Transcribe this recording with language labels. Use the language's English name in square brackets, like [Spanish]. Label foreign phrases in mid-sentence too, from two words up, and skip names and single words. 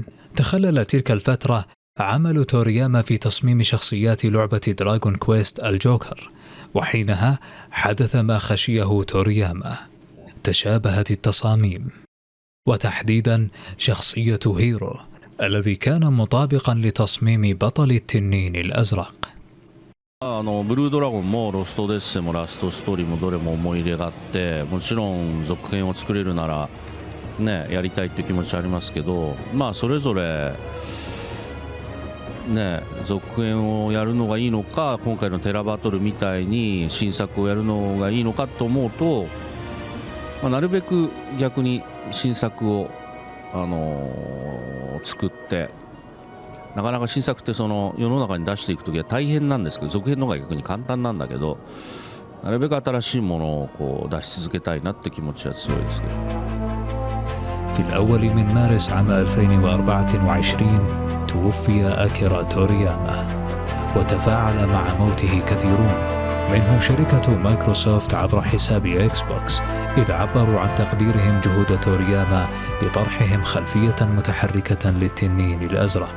[Arabic] تخلل تلك الفترة عمل تورياما في تصميم شخصيات لعبة دراغون كويست الجوكر، وحينها حدث ما خشيه تورياما، تشابهت التصاميم، وتحديدا شخصية هيرو الذي كان مطابقا لتصميم بطل التنين الأزرق. [Japanese] ブルードラゴンもロストデッセもラストストーリーもどれも思い入れがあって、もちろん続編を作れるならねやりたいっていう気持ちありますけど、まあそれぞれね続編をやるのがいいのか、今回のテラバトルみたいに新作をやるのがいいのかと思うと、まあ、なるべく逆に新作を作って。なかなか新作ってその世の中に出していくときは大変なんですけど、続編の方が逆に簡単なんだけど、なるべく新しいものをこう出し続けたいなって気持ちは強いですけど。 [Arabic] في الأول من مارس عام 2024 توفي أكيرا تورياما، وتفاعل مع موته كثيرون، منهم شركة مايكروسوفت عبر حساب إكس بوكس، إذ عبروا عن تقديرهم جهود تورياما بطرحهم خلفية متحركة للتنين الأزرق.